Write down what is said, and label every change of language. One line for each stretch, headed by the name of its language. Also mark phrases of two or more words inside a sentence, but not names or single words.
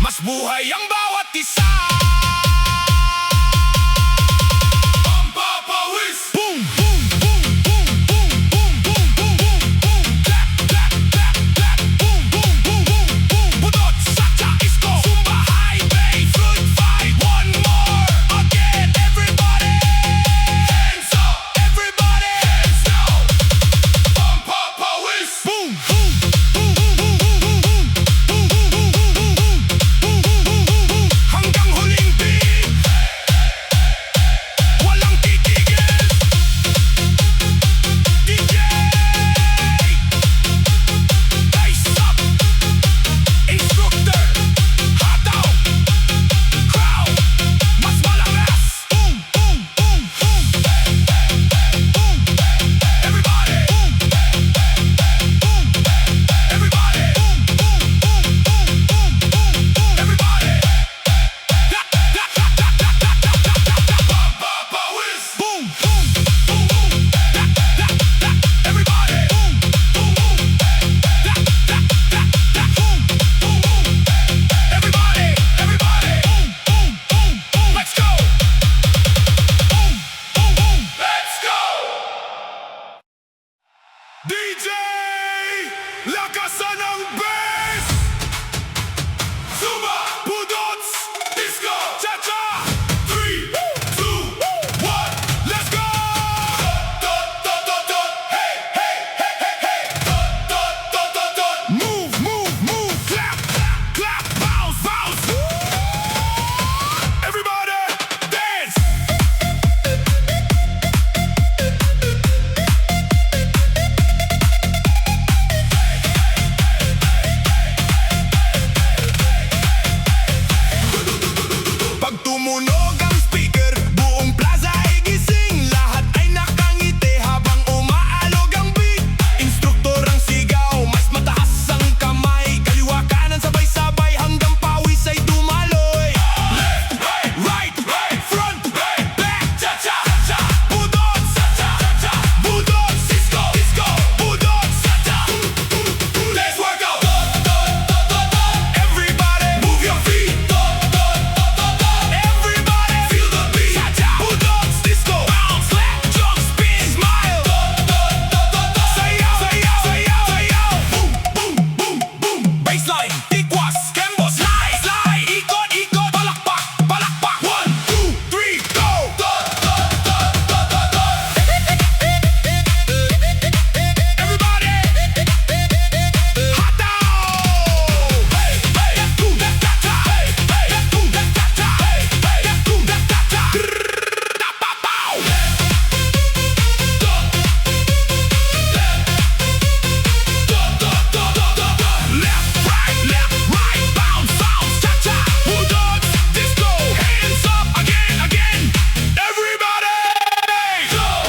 Filipino: Mamuhay ang bawat isa. Pampapawis.
English: Boom, boom, boom, boom, boom, boom, boom, boom, boom, boom. Clap, clap, clap, clap. Boom, boom, boom, boom, boom. Budots, Chacha, Disco, Zumba, Highway, Fruit Fight. One more again, everybody. Hands up, everybody. Hands down.
Filipino: Pampapawis.
English: Boom, boom, boom, boom, boom, boom, boom, boom. Boom, boom, boom, boom, boom, boom. Boom, boom, boom, boom, boom.
Filipino: Hanggang huling beat. Walang titigil.
English: DJ, dice up.
Filipino: Instructor, hataw. Crowd, mas malakas.
English: Boom, boom, boom, boom. Boom, everybody. Boom, boom, everybody. Boom, boom, boom, boom, boom, boom, boom, everybody. Pampapawis. Boom, boom, boom, boom. Everybody. Boom, boom, boom. Boom, boom, boom. Everybody, everybody. Boom, boom, boom, boom. Let's go. Boom, boom, boom. Let's go.
Filipino: DJ, lakasan ang bass.
English: Zumba, Budots, Disco, Chacha. 3, 2, 1, let's go. Dot, dot, dot, dot. Hey, hey, hey, hey, hey. Dot, dot, dot, dot, dot. Move, move, move. Clap, clap, bounce, bounce. Everybody, dance.
Filipino: Pag tumunog ang speaker, buong plaza ay gising. Lahat ay nakangiti habang umaalog ang beat. Instruktor ang sigaw, mas mataas ang kamay. Kaliwa kanan sabay-sabay hanggang pawis ay dumaloy.
English: Left, right, front, back, cha-cha, cha-cha. Budots, cha-cha, cha-cha. Budots, disco, disco. Budots, cha-cha. Let's work out. Everybody, move your feet. Everybody, feel the beat. Cha-cha. Budots, disco. Bounce, clap, jump, spin, smile.
Filipino: Sayaw, sayaw, sayaw, sayaw.
English: Boom, boom, boom, boom. Baseline,
Filipino: tikwas, kembo,
English: slide, slide.
Filipino: Ikot, ikot, palakpak, palakpak.
English: 1, 2, 3, go. Everybody,
Filipino: hataw.
English: Hey, hey, boom, cha-cha. Hey, hey, boom, cha-cha. Hey, hey, boom, cha-cha. Da-pa-pow. Left, right, bounce, bounce, cha-cha. Budots, disco, hands up, again, again. Everybody, go.